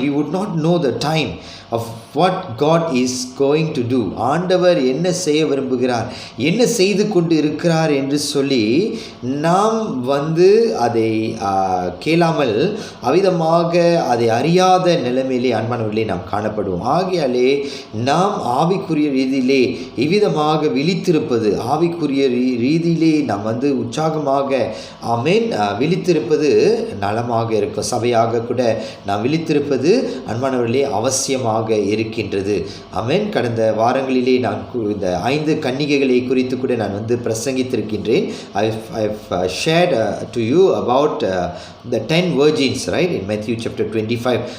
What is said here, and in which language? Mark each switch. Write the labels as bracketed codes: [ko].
[en] We would not know the time of what God is going to do. [ta] ஆண்டவர் என்ன செய்ய விரும்புகிறார், என்ன செய்து கொண்டு இருக்கிறார் என்று சொல்லி நாம் அதை கேளாமல் அவிதமாக அதை அறியாத நிலைமையிலே அன்பானவர்களே நாம் காணப்படுவோம். ஆகையாலே நாம் ஆவிக்குரிய ரீதியிலே இவ்விதமாக விழித்திருப்பது, ஆவிக்குரிய ரீதியிலே நாம் உற்சாகமாக ஆமென் விழித்திருப்பது நலமாக இருக்கும். சபையாக கூட நாம் விழித்திருப்பது அன்பானவர்களே அவசியமாக இருக்கின்றது. ஆமென். கடந்த வாரங்களிலே நான் இந்த 5 கன்னிகைகளை குறித்து கூட நான் பிரசங்கித்திருக்கின்றேன். [en] I've shared to you about the 10 virgins, right, in Matthew chapter 25.